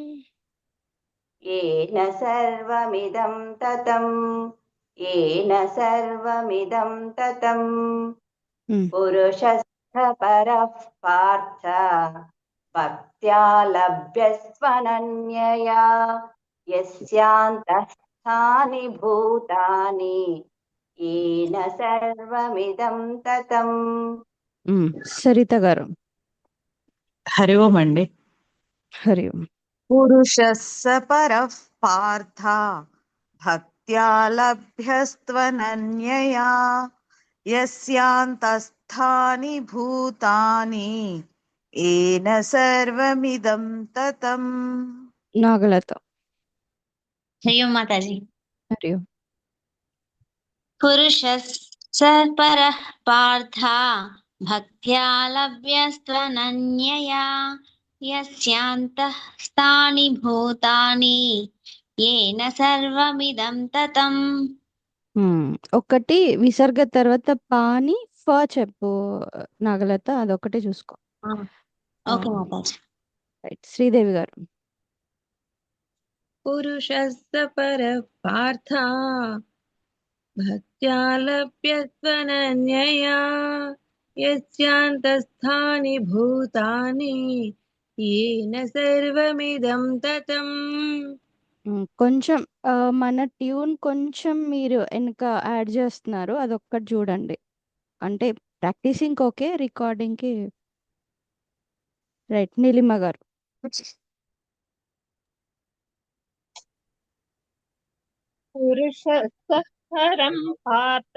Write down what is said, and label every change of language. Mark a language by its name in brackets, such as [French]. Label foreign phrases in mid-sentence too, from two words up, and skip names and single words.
[Sanskrit] येन सर्वमिदं ततं येन सर्वमिदं ततं पुरुषस्थ परः पार्थ भक्त्या लभ्यस्त्वनन्यया यस्यान्तस्थानि भूतानि येन सर्वमिदं ततं [Telugu] सरिता गाరు హరి ఓం అండి. హరి ఓం [Sanskrit] पुरुषः स परः पार्थ भक्त्या लभ्यस्त्वनन्यया यस्यान्तस्थानि भूतानि येन सर्वमिदं ततम् [Telugu] నాగలత హరి ఓం మాతాజీ। హరి ఓం. [Sanskrit] पुरुषः स परः पार्थ भक्त्या लभ्यस्त्वनन्यया यस्यान्तः स्थानि भूतानि येन सर्वमिदं ततम्। [Telugu] ఒకటి విసర్గ తర్వాత పాని ఫ చెప్పు నాగలత అదొకటి చూసుకో. ఓకే మాతాజీ। రైట్ శ్రీదేవి గారు. [Sanskrit] पुरुषः स परः पार्थ भक्त्या लभ्यस्त्वनन्यया यस्यान्तस्थानि भूतानि येन सर्वमिदं ततम्। [Telugu] కొంచెం మన ట్యూన్ కొంచెం మీరు వెనక యాడ్ చేస్తున్నారు, అదొక్కటి చూడండి. అంటే [English] practicing okay, [Telugu] రికార్డింగ్కి రైట్. నీలిమ గారు. [Sanskrit] పురుషः పరం పార్థ